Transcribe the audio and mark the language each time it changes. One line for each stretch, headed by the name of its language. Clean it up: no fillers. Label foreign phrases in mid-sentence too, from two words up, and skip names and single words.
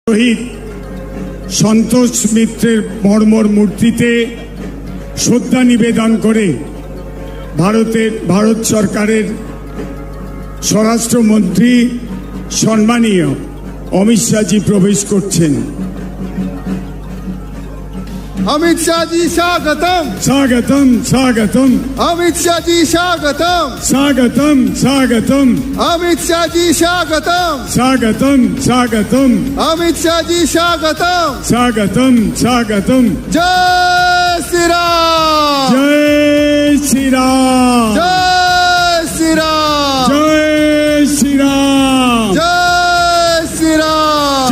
Bangla: শহীদ সন্তোষ মিত্রের মর্মর মূর্তিতে শ্রদ্ধা নিবেদন করে ভারত সরকারের স্বরাষ্ট্রমন্ত্রী সম্মানীয় অমিত শাহজি প্রবেশ করছেন।
Hindi: अमित शाह जी स्वागतम स्वागतम स्वागतम अमित शाह जी स्वागतम स्वागतम स्वागतम अमित शाह जी स्वागतम स्वागतम स्वागतम अमित शाह जी स्वागतम स्वागतम स्वागतम जय श्री राम जय श्री राम जय श्री राम जय श्री राम जय श्री राम